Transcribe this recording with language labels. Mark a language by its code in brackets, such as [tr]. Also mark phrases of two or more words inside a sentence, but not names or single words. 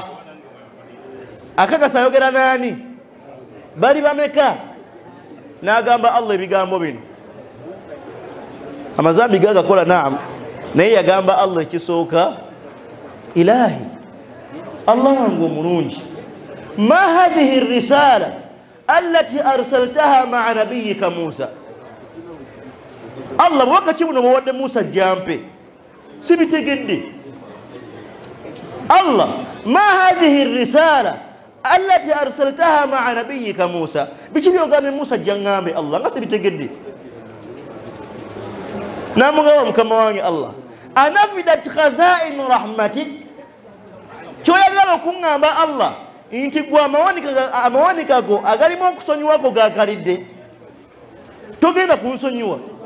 [lg] Akakasa ayogera naani? Bali bameka? N'agamba Allah ebigambo bino. Amazambi gagakola naam, naye yagamba Allah ekisooka, Ilahi Allah wange omulungi, [ar] ما هذه الرسالة التي أرسلتها مع نبيك موسى. [lg] Allah wakati buno bawadde Musa jampe sibitegedde. [ar] الله ما هذه الرسالة التي أرسلتها مع نبيك موسى, [lg] biki byogambe Musa jangambe Allah nga sibitegedde. Namugamba mukama wange Allah, [ar] أنفدت خزائن رحمتك, [lg] kyoyagala okuŋŋamba Allah nti gwe amawanika go agalimu okusonyiwako gakalidde, togenda kunsonyiwa.